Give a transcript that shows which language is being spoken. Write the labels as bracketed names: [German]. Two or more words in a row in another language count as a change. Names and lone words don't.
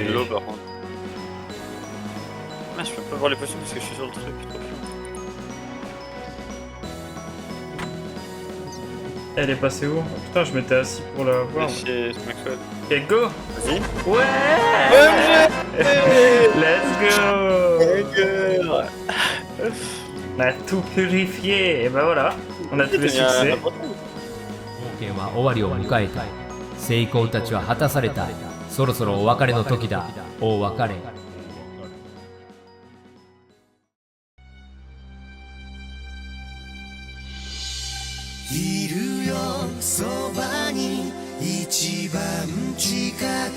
[French] de l'eau par contre. Ah, je peux pas voir les potions parce que je suis sur le truc. Trop chiant. Elle est passée où? Oh, putain, je m'étais assis pour la voir. Chez Maxwell. Ok, go! Vas-y. Ouais! [English] Let's go! [French] On a tout purifié, et ben voilà, on a tous les succès. [Japanese] 冒険は終わりを迎えた。成功たちは果たされた。そろそろお別れの時だ。お別れ。いるよそばに一番近く